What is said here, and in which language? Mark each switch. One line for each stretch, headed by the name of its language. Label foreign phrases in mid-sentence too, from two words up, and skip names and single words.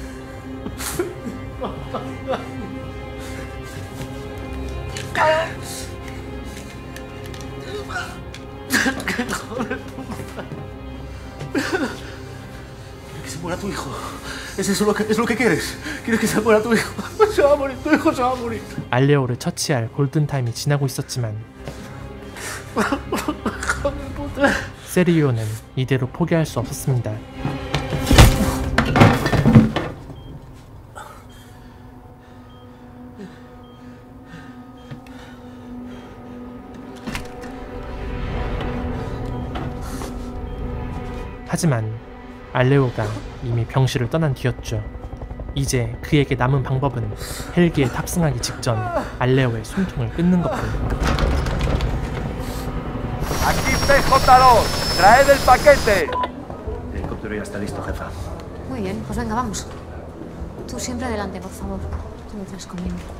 Spanish: ¡Hijo de puta! Que se muera tu hijo. ¿Es eso lo que quieres? ¿Quieres que se muera tu hijo? Se va a morir, tu hijo se va a morir.
Korean: 알레오를 처치할 골든타임이 지나고 있었지만 세르기오는 이대로 포기할 수 없었습니다. 하지만 알레오가 이미 병실을 떠난 뒤였죠. 이제 그에게 남은 방법은 헬기에 탑승하기 직전 알레오의 숨통을 끊는 것뿐.
Spanish: Aquí PJ2, traed el paquete. El helicóptero ya está listo, jefa. Muy bien, pues venga, vamos. Tú siempre adelante, por favor. Tú detrás conmigo.